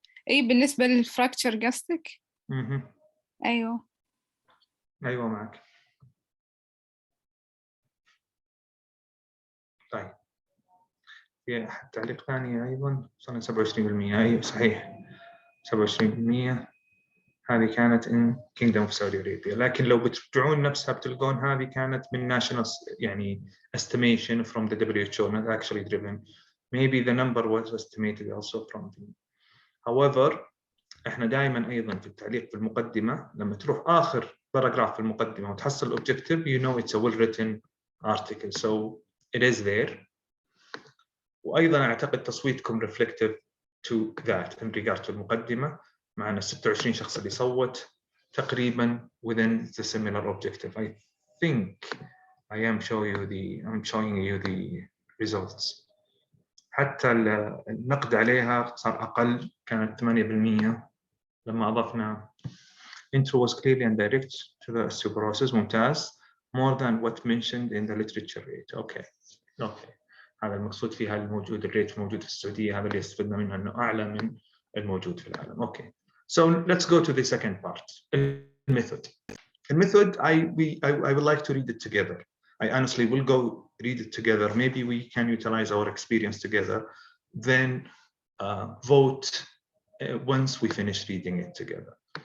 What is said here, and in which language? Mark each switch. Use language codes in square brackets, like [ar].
[ar] اي بالنسبة للفراكتشر قصدك؟ ايوه معك. طيب في تعليق ثاني ايضا صار 27%. ايوه صحيح [en] 27% [ar] هذه كانت [en] in Kingdom of Saudi Arabia. [ar] لكن لو بترجعون نفسها بتلقون هذه كانت من national يعني [en] estimation from the WHO, not actually driven. Maybe the number was estimated also from the. [ar] However, احنا دائما ايضا في التعليق في المقدمه لما تروح اخر باراجراف في المقدمه وتحصل objective, [en] you know it's a well written article, so it is there. [ar] وايضا اعتقد تصويتكم [en] reflective to that in regard to [ar] المقدمه. معنا 26 شخص اللي صوت تقريبا [en] within the similar objective. I think I am showing you the results. [ar] حتى النقد عليها صار اقل، كانت 8% لما اضفنا [en] intro was clearly and direct to the osteoporosis. [ar] ممتاز. [en] more than what mentioned in the literature rate. okay. [ar] هذا المقصود فيها الموجود الريت موجود في السعوديه، هذا اللي استفدنا منه انه اعلى من الموجود في العالم. [en] okay. So let's go to the second part, method. The method, I would like to read it together. I honestly will go read it together. Maybe we can utilize our experience together, then vote once we finish reading it together.